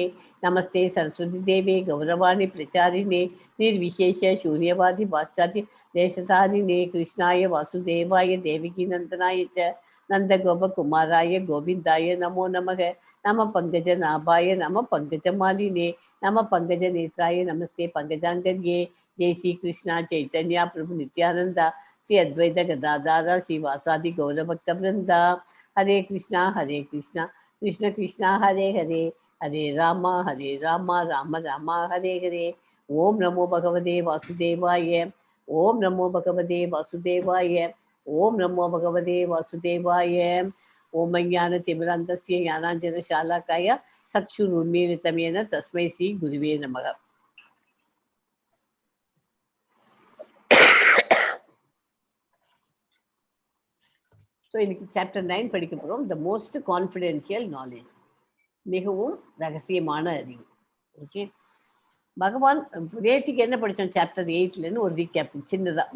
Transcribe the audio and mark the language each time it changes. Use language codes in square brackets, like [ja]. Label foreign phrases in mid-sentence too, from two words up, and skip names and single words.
[sa] नमस्ते सरस्वती देवे गौरवाणी प्रचारिणे निर्विशेष शून्यवादि पाश्चात्य देशतारिणे कृष्णाय वासुदेवाय देवकी नन्दनाय च नन्द गोपकुमाराय गोविन्दाय नमो नमः नमः पङ्कज नाभाय नमः पङ्कज मालिने नमः पङ्कज नेत्राय नमस्ते पङ्कजाङ्घ्रये जय श्री कृष्ण चैतन्य प्रभु नित्यानन्द श्री अद्वैत गदाधारा श्रीवासादि गौरभक्त वृंदा. हरे कृष्णा कृष्ण कृष्णा हरे हरे हरे राम राम राम हरे हरे. ओम नमो भगवते वासुदेवाय. ओम नमो भगवते वासुदेवाय. ओम नमो भगवते वासुदेवाय. ओम ज्ञानतिमिरान्धस्य ज्ञानाञ्जनशालाकाय चक्षुरुन्मीलितं तस्मै श्री गुरुवे नमः. [ta] ஸோ இன்னைக்கு சாப்டர் 9 படிக்க போகிறோம். [en] the most confidential knowledge, [ta] மிகவும் ரகசியமான அறிவு. ஓகே, பகவான் நேற்றுக்கு என்ன படித்தோம் சாப்டர் 8லேருந்து ஒரு ரீகேப் சின்னதாக.